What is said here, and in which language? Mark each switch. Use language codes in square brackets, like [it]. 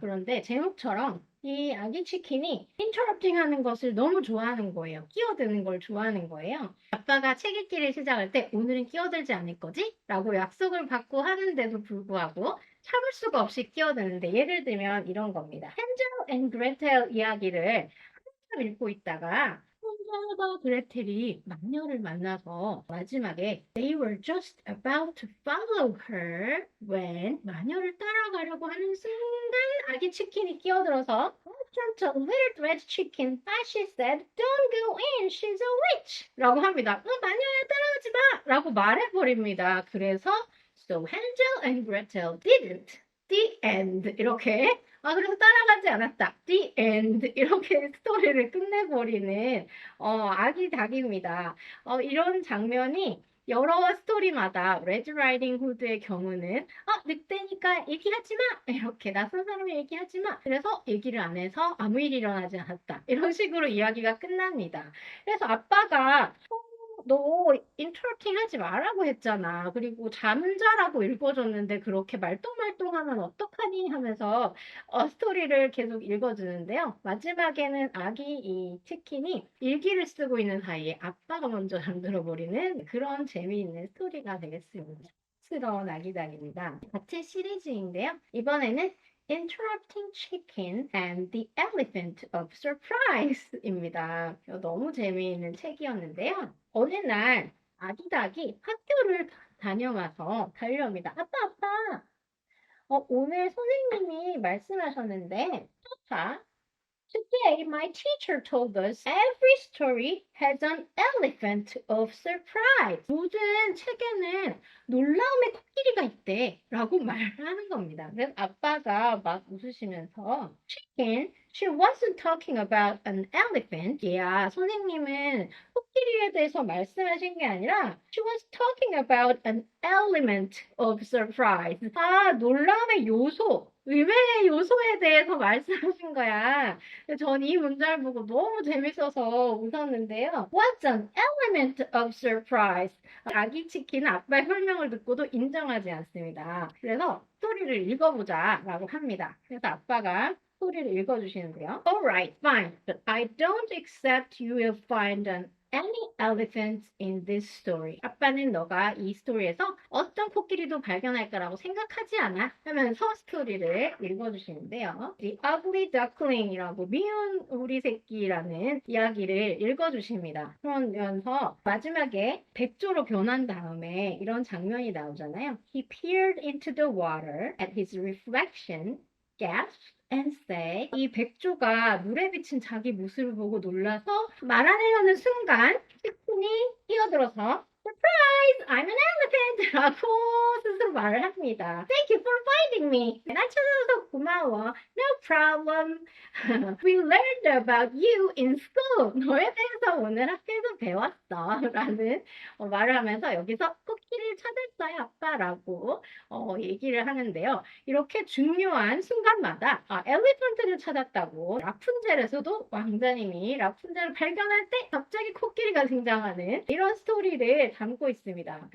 [ko] 그런데 제목처럼 이 아기 치킨이 인터럽팅 하는 것을 너무 좋아하는 거예요. 끼어드는 걸 좋아하는 거예요. 아빠가 책 읽기를 시작할 때 오늘은 끼어들지 않을 거지? 라고 약속을 받고 하는데도 불구하고 참을 수가 없이 끼어드는데 예를 들면 이런 겁니다. 헨젤 앤 그레텔 이야기를 한참 읽고 있다가 헨젤과 그레텔이 마녀를 만나서 마지막에 [en] They were just about to follow her when [ko] 마녀를 따라가려고 하는 순간 아기 치킨이 끼어들어서 [en] Just a little red chicken, but she said, Don't go in, she's a witch [ko] 라고 합니다. 마녀야 따라가지 마 라고 말해버립니다. 그래서 [en] So Hansel and Gretel didn't. The end. [ko] 이렇게 그래서 따라가지 않았다. [en] The end. [ko] 이렇게 스토리를 끝내버리는 아기 닭입니다. 이런 장면이 여러 스토리마다 레드 라이딩 후드의 경우는 늑대니까 얘기하지 마 이렇게 낯선 사람이 얘기하지 마 그래서 얘기를 안 해서 아무 일이 일어나지 않았다 이런 식으로 이야기가 끝납니다. 그래서 아빠가 너 인터럽팅 하지 말라고 했잖아. 그리고 잠은 자라고 읽어줬는데 그렇게 말똥말똥하면 어떡하니 하면서 스토리를 계속 읽어주는데요. 마지막에는 아기 이 치킨이 일기를 쓰고 있는 사이에 아빠가 먼저 잠들어버리는 그런 재미있는 스토리가 되겠습니다. 스러운 아기닭입니다. 같은 시리즈인데요. 이번에는 Interrupting Chicken and the Elephant of Surprise입니다. 너무 재미있는 책이었는데요. 어느 날 아기 닭이 학교를 다녀와서 달려옵니다. 아빠, 오늘 선생님이 말씀하셨는데, 자, [en] Today, my teacher told us every story has an element of surprise. [ko] 모든 책에는 놀라움의 코끼리가 있대. 라고 말하는 겁니다. 그래서 아빠가 막 웃으시면서 [en] Chicken, she wasn't talking about an elephant. [ko] 얘야, 선생님은 코끼리에 대해서 말씀하신 게 아니라 [en] She was talking about an element of surprise. [ko] 놀라움의 요소. 의외의 요소에 대해서 말씀하신 거야. 전 이 문장을 보고 너무 재밌어서 웃었는데요. [en] What's an element of surprise? [ko] 아기 치킨은 아빠의 설명을 듣고도 인정하지 않습니다. 그래서 스토리를 읽어보자 라고 합니다. 그래서 아빠가 스토리를 읽어주시는데요. [en] Alright, fine, but I don't accept you will find any elephants in this story. [ko] 아빠는 너가 이 스토리에서 어떤 코끼리도 발견할 거라고 생각하지 않아 하면서 스토리를 읽어주시는데요. The Ugly Duckling이라고 미운 우리 새끼라는 이야기를 읽어주십니다. 그러면서 마지막에 백조로 변한 다음에 이런 장면이 나오잖아요. [en] He peered into the water at his reflection, gasped and say [ko] 이 백조가 물에 비친 자기 모습을 보고 놀라서 말하려는 순간 치킨이 뛰어들어서 [en] surprise! I'm an elephant! [ko] 라고 스스로 말을 합니다. [en] Thank you for finding me. [ko] 날 찾아줘서 고마워. [en] No problem. We learned about you in school. [ko] 너에 대해서 오늘 학교에서 배웠어. 라는 말을 하면서 여기서 쿠키를 찾았어요, 아빠라고 얘기를 하는데요. 이렇게 중요한 순간마다 엘리펀트를 찾았다고 라푼젤에서도 왕자님이 라푼젤을 발견할 때 갑자기 코끼리가 등장하는 이런 스토리를 담고 있습니다.